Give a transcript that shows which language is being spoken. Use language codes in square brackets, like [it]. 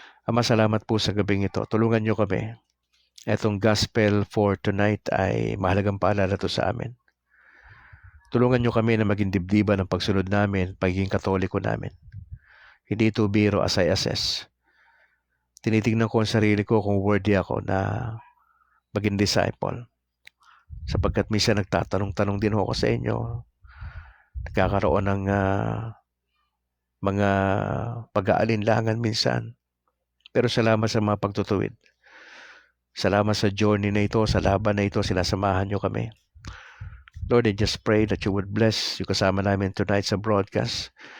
[tl] Ama, salamat po sa gabing ito. Tulungan nyo kami. Itong [en] gospel for tonight [tl] ay mahalagang paalala to sa amin. Tulungan nyo kami na maging dibdiban ng pagsunod namin, pagiging katoliko namin. Hindi ito biro [en] as I assess. [tl] Tinitingnan ko ang sarili ko kung worthy ako na maging disciple. Sapagkat minsan nagtatanong-tanong din ako sa inyo, nagkakaroon ng mga pag-aalinlangan minsan. Pero salamat sa mga pagtutuwid. Salamat sa journey na ito, sa laban na ito, sinasamahan nyo kami. [en] Lord, I just pray that you would bless [tl] yung kasama namin [en] tonight sa broadcast.